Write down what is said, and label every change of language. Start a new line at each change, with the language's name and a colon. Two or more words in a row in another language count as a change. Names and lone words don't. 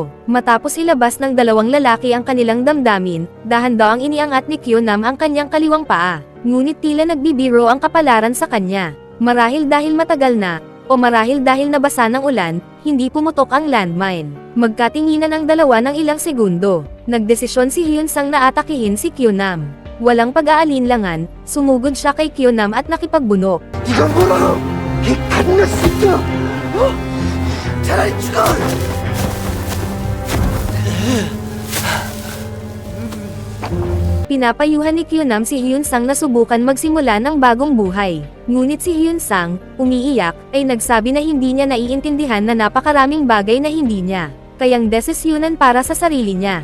Filipino: Matapos ilabas ng dalawang lalaki ang kanilang damdamin, dahan-daang iniangat ni Kyunam ang kanyang kaliwang paa, ngunit tila nagbibiro ang kapalaran sa kanya. Marahil dahil matagal na, o marahil dahil nabasa ng ulan, hindi pumutok ang landmine. Magkatinginan ang dalawa ng ilang segundo. Nagdesisyon si Hyun Sang na atakihin si Kyunam. Walang pag-aalinlangan, sumugod siya kay Kyunam at nakipagbunok.
Korean: 네가 뭐라고? 이 갓나 새끼야! 차라리 죽어!
Filipino: Pinapayuhan ni Kyunam si Hyun Sang na subukan magsimula ng bagong buhay. Ngunit si Hyun Sang, umiiyak, ay nagsabi na hindi niya naiintindihan na napakaraming bagay na hindi niya kayang desisyonan para sa sarili niya.